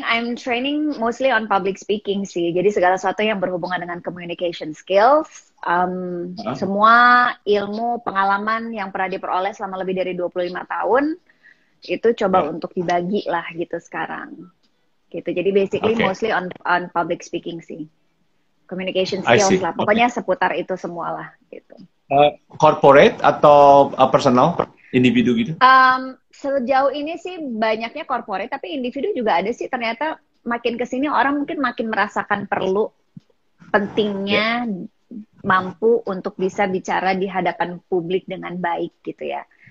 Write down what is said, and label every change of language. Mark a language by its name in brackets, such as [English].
[English] I'm training mostly on public speaking sih. [Indonesian] Jadi segala sesuatu yang berhubungan dengan communication skills, semua ilmu, pengalaman yang pernah diperoleh selama lebih dari 25 tahun, itu coba untuk dibagi lah gitu sekarang. Gitu. [English] Jadi basically mostly on public speaking sih. Communication skills lah. [Indonesian] Pokoknya seputar itu semua lah gitu. Corporate atau personal? Individu gitu? Sejauh ini sih banyaknya corporate, tapi individu juga ada sih. Ternyata makin kesini orang mungkin makin merasakan perlu pentingnya mampu untuk bisa bicara di hadapan publik dengan baik gitu ya.